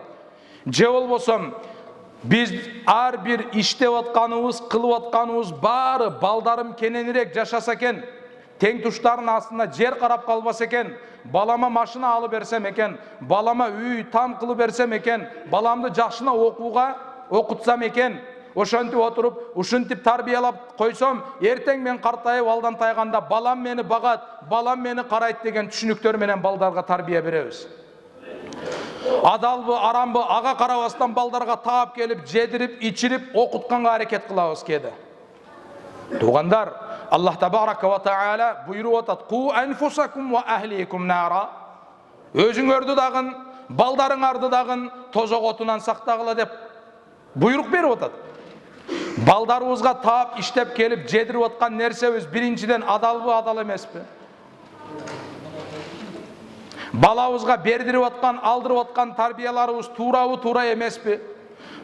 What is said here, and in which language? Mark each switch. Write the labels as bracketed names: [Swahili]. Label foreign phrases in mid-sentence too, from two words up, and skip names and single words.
[Kyrgyz] Же болбосо биз ар бир иштеп атканыбыз, кылып атканыбыз баары балдарым кененирээк жашаса экен, тең туштарынын астына жер карап калбаса экен, балама машина алып берсем экен, балама үй там кылып берсем экен, баламды жакшына окууга окутсам экен, ошентип отуруп, ушинтип тарбиялап койсом, эртең мен картайып алдан тайганда балам мени багат, балам мени карайт деген түшүнүктөр менен балдарга тарбия беребиз. Адалбы, арамбы, ага карабастан балдарга таап келип, жедирип, ичирип, окутканга аракет кылабыз кээде. Туугандар, [Arabic] الله تبارك وتعالى [Kyrgyz] буйруп атат: [Arabic] "قوا أنفسكم وأهليكم نارا". [Kyrgyz] Өзүңөрдү дагы, балдарыңарды дагы тозок отунан сактагыла деп буйрук берип атат. Балдарыбызга таап, иштеп келип, жедирип аткан нерсебиз биринчиден адалбы, адал эмеспи? Балабызга бердирип аткан, алдырып аткан тарбияларыбыз туурабы, туура эмеспи?